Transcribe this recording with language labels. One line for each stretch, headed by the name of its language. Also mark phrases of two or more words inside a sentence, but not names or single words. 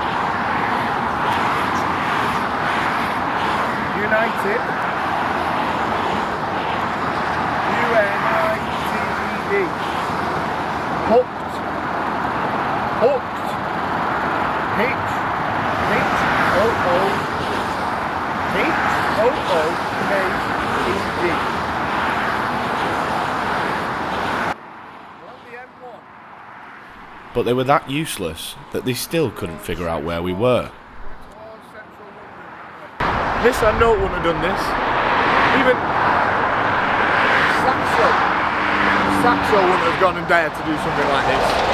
English: United. U-N-I-T-E-D. Hooked. Hooked. Hitch. Hitch. O-O. Hitch. O-O-K-E-D. But they were that useless that they still couldn't figure out where we were. Nissan Note wouldn't have done this. Even Saxo wouldn't have gone and dared to do something like this.